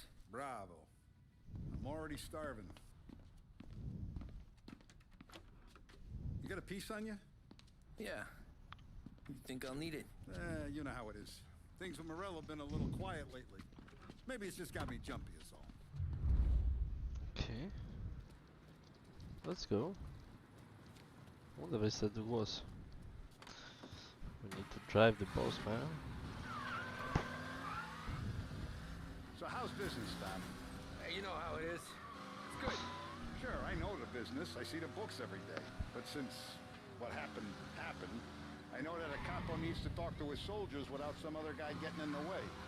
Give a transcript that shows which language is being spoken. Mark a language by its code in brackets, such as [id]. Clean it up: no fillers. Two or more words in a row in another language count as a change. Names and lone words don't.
[en] Bravo. I'm already starving. You got a piece on you? Yeah. You think I'll need it? You know how it is. Things with Morello have been a little quiet lately. Maybe it's just got me jumpy is all. Okay. Let's go. [ro] Unde vrei să te duc, boss? [en] We need to drive the boss, man. So how's business, Tom? Hey, you know how it is. It's good. Sure, I know the business. I see the books every day. But since what happened, I know that a capo needs to talk to his soldiers without some other guy getting in the way.